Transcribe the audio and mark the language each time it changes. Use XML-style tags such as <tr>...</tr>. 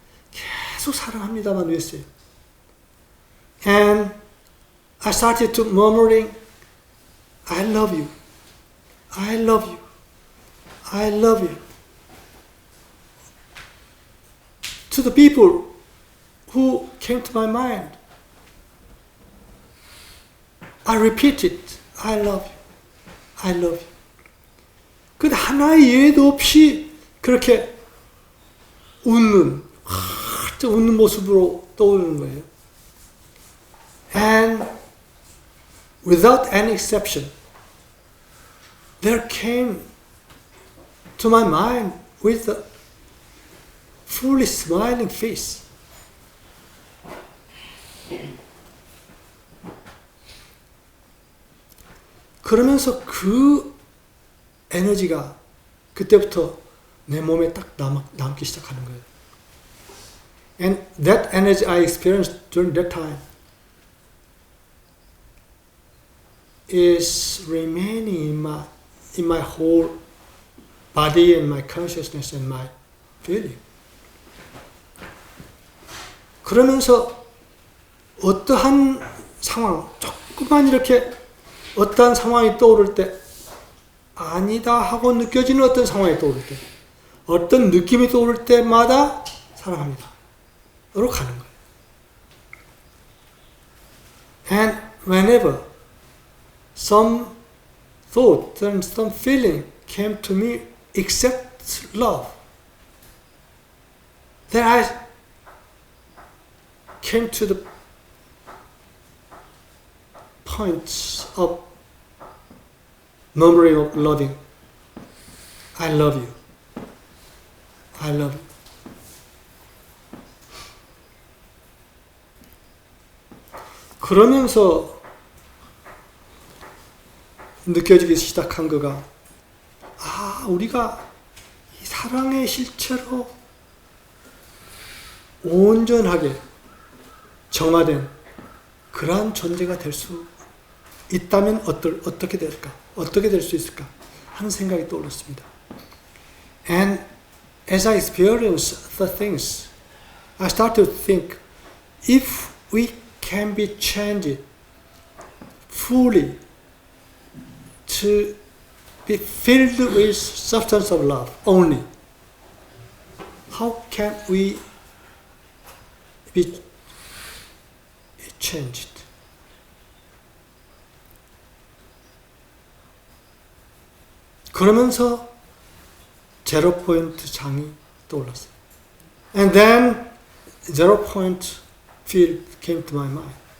<ko>계속 사랑합니다만 외웠어요.</ko> <en>And I started to murmuring, I love you. I love you. I love you. To the people who came to my mind, I repeated, I love you. I love you.</en> <ko>그 하나의 예외도 없이 그렇게 웃는 모습으로 떠오르는 거예요.</ko> <en>And without any exception, there came to my mind with a fully smiling face.</en> <ko>그러면서 그 에너지가 그때부터 내 몸에 딱 남기 시작하는 거예요.</ko> <en>And that energy I experienced during that time is remaining in my whole body and my consciousness and my feeling.</en> <ko>그러면서 어떠한 상황, 조금만 이렇게 어떠한 상황이 떠오를 때 아니다 하고 느껴지는 어떤 상황이 떠오를 때 어떤 느낌이 떠오를 때마다 사랑합니다. 으로 가는 거예요.</ko> <en>And whenever some thought and some feeling came to me except love, then I came to the point of murmuring of loving. I love you. I love you.</en> <ko>그러면서 느껴지기 시작한 거가 우리가 이 사랑의 실체로 온전하게 정화된 그러한 존재가 될 수 있다면 어떻게 될까? 어떻게 될 수 있을까? 하는 생각이 떠올랐습니다.</ko> <en>And as I experienced the things, I started to think, if we can be changed fully to be filled with substance of love only, how can we be changed?</en> <ko>그러면서 제로 포인트 장이 떠올랐어요.</ko> <en>And then zero point field came to my mind.</en>